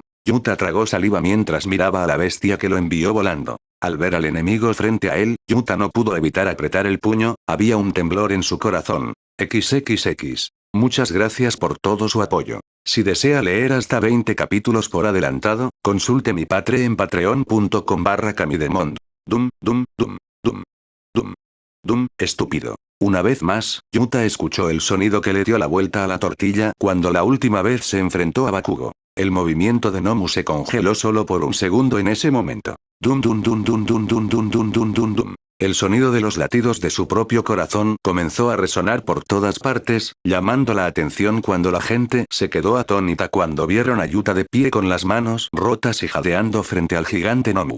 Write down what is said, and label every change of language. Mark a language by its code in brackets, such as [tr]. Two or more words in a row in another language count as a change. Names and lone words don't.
[es] Yuta tragó saliva mientras miraba a la bestia que lo envió volando. Al ver al enemigo frente a él, Yuta no pudo evitar apretar el puño, había un temblor en su corazón. XXX. Muchas gracias por todo su apoyo. Si desea leer hasta 20 capítulos por adelantado, consulte mi Patreon en patreon.com/camidemond. Dum, dum, dum, dum. Dum. Dum, estúpido. Una vez más, Yuta escuchó el sonido que le dio la vuelta a la tortilla cuando la última vez se enfrentó a Bakugo. El movimiento de Nomu se congeló solo por un segundo en ese momento. Dum dum dum dum dum dum dum dum dum dum dum. El sonido de los latidos de su propio corazón comenzó a resonar por todas partes, llamando la atención cuando la gente se quedó atónita cuando vieron a Yuta de pie con las manos rotas y jadeando frente al gigante Nomu.